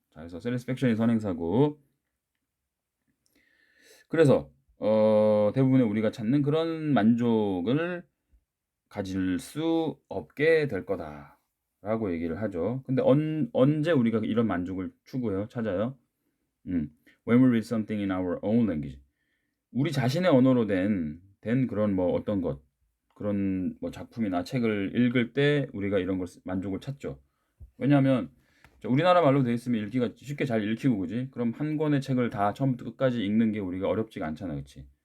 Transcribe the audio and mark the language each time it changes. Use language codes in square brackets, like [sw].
[ko] 자, 그래서 satisfaction이 선행사고, 그래서 대부분의 우리가 찾는 그런 만족을 가질 수 없게 될 거다라고 얘기를 하죠. 근데 언제 우리가 이런 만족을 추구해요? 찾아요? [en] When we read something in our own language. [ko] 우리 자신의 언어로 된 그런 뭐 어떤 것, 그런 뭐 작품이나 책을 읽을 때 우리가 이런 걸 만족을 찾죠. 왜냐하면 우리나라 말로 되어 있으면 읽기가 쉽게 잘 읽히고, 그지? 그럼 한 권의 책을 다 처음부터 끝까지 읽는 게 우리가 어렵지가 않잖아, 그렇지?